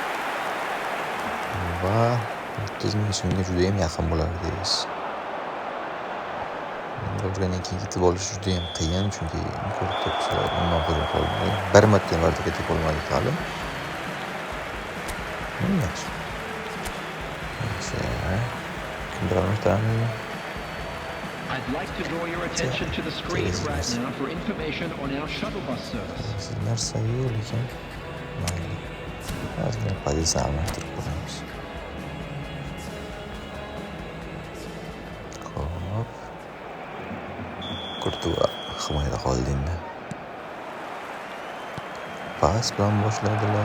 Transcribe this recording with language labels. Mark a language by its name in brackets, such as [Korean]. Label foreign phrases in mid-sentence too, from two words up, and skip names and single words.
[Uzbek] Va 30 ming so'mga juda ham yaqin bo'lardi deysiz. Bo'lgandan keyin yetib olish juda ham qiyin, chunki ko'rib turibsizlar, nima hujum qildi. Bir marta vardiga yetib olmadik hali. Yaxshi. Kimdir almashdimi? [English] I'd like to draw your attention to the screen right now for information on our shuttle bus service. [Uzbek] Narsa yo'q lekin mayli. Hozir pozitsiyani almashtirib qo'yamiz. Xo'p. Kurtuva himoyada qoldi endi. Pas bilan boshladilar.